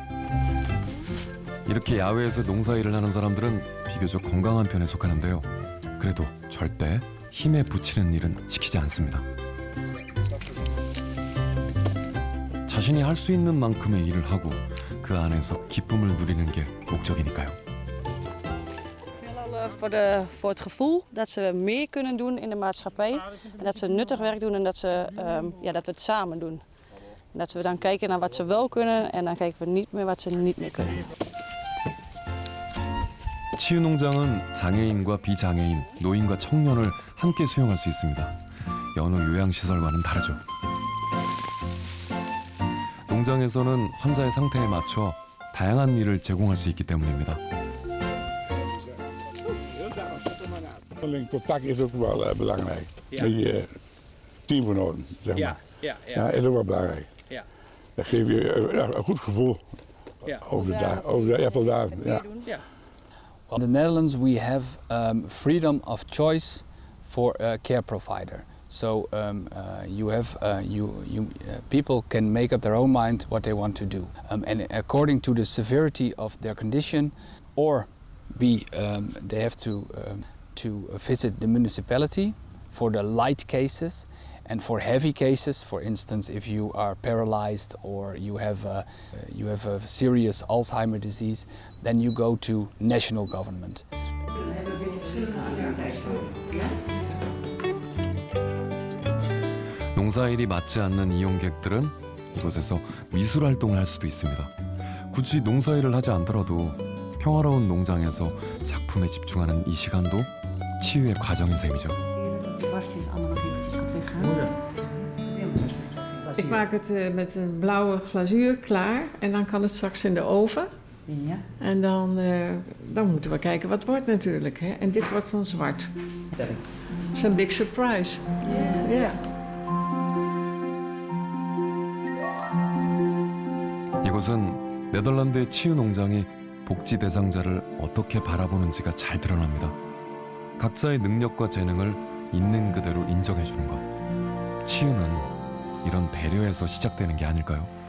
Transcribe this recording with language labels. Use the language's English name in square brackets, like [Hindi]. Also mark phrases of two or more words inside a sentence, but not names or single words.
[Korean] 이렇게 야외에서 농사일을 하는 사람들은 비교적 건강한 편에 속하는데요. 그래도 절대 힘에 부치는 일은 시키지 않습니다. 자신이 할 수 있는 만큼의 일을 하고 그 안에서 기쁨을 누리는 게 목적이니까요. [Dutch] Voor het gevoel dat ze meer kunnen doen in de maatschappij en dat ze nuttig werk doen en dat we het samen doen. En dat we dan kijken naar wat ze wel kunnen en dan kijken we niet meer wat ze niet meer kunnen. [Korean] 치유농장은 장애인과 비장애인, 노인과 청년을 함께 수용할 수 있습니다. 여느 요양시설과는 다르죠. 농장에서는 환자의 상태에 맞춰 다양한 일을 제공할 수 있기 때문입니다. [Dutch] Contact is ook wel belangrijk. Met je teamgenoten, zeg maar. Ja, is ook wel belangrijk. Dat geeft je een goed gevoel over de aantal dagen. [English] In the Netherlands, we have freedom of choice for a care provider. So people can make up their own mind what they want to do, and according to the severity of their condition, or they have to visit the municipality for the light cases, and for heavy cases, for instance, if you are paralyzed or you have a serious Alzheimer disease, then you go to national government. [Korean] 농사일이 맞지 않는 이용객들은 이곳에서 미술 활동을 할 수도 있습니다. 굳이 농사일을 하지 않더라도 평화로운 농장에서 작품에 집중하는 이 시간도 치유의 과정인 셈이죠. [Dutch] Ik maak het met een blauwe glazuur klaar en dan kan het straks in de oven. Ja. En dan moeten we kijken wat het wordt natuurlijk. Hè? En dit wordt dan zwart. Dat is een [English] big surprise. [Dutch] Ja. [Korean] 이곳은 네덜란드의 치유 농장이 복지 대상자를 어떻게 바라보는지가 잘 드러납니다. 각자의 능력과 재능을 있는 그대로 인정해 주는 것. 치유는 이런 배려에서 시작되는 게 아닐까요?